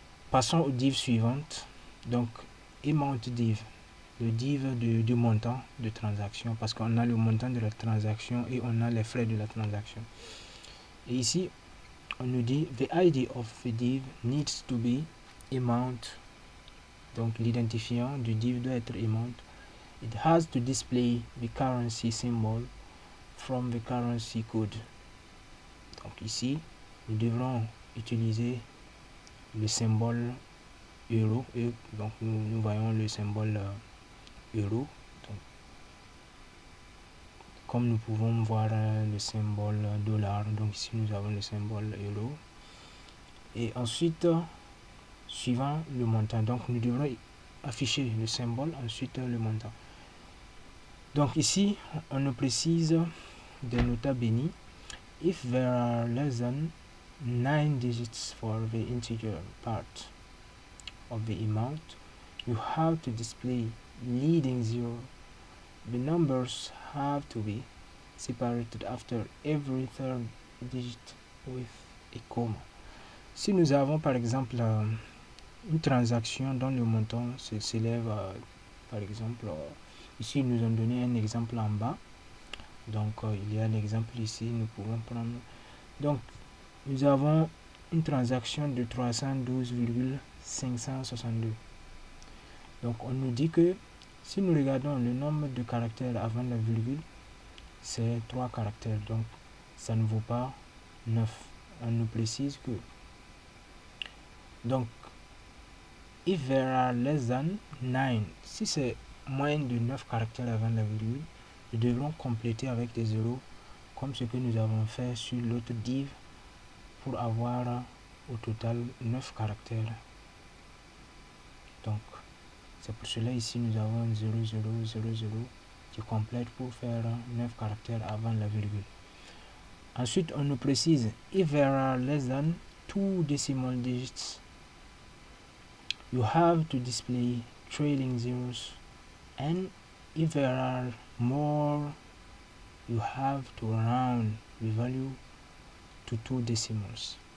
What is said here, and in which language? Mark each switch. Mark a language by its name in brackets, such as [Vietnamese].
[French] Passons aux divs suivantes. Donc amount div, le div du montant de transaction, parce qu'on a le montant de la transaction et on a les frais de la transaction. Et ici on nous dit [English] the ID of the div needs to be amount. [French] Donc l'identifiant du div doit être amount. [English] It has to display the currency symbol from the currency code. [French] Donc ici nous devrons utiliser le symbole euro, et donc nous voyons le symbole euro. Donc, comme nous pouvons voir le symbole dollar, donc ici nous avons le symbole euro. Et ensuite, suivant le montant, donc nous devrons afficher le symbole, ensuite le montant. Donc ici on nous précise des nota bene. [English] If there are less than 9 digits for the integer part of the amount, you have to display leading 0. The numbers have to be separated after every third digit with a comma. [French] Si nous avons par exemple une transaction dont le montant s'élève par exemple, ici ils nous ont donné un exemple en bas, donc il y a un exemple ici, nous pouvons prendre, donc nous avons une transaction de 312,562. Donc on nous dit que si nous regardons le nombre de caractères avant la virgule, c'est 3 caractères, donc ça ne vaut pas 9. On nous précise que, donc [English] if there are less than 9, [French] si c'est moins de 9 caractères avant la virgule, nous devrons compléter avec des zéros comme ce que nous avons fait sur l'autre div pour avoir au total 9 caractères. Donc c'est pour cela ici nous avons 0, 0, 0, 0 qui complète pour faire 9 caractères avant la virgule. Ensuite on nous précise [English] if there are less than 2 decimal digits, you have to display trailing zeros, and if there are more, you have to round the value to 2 decimals.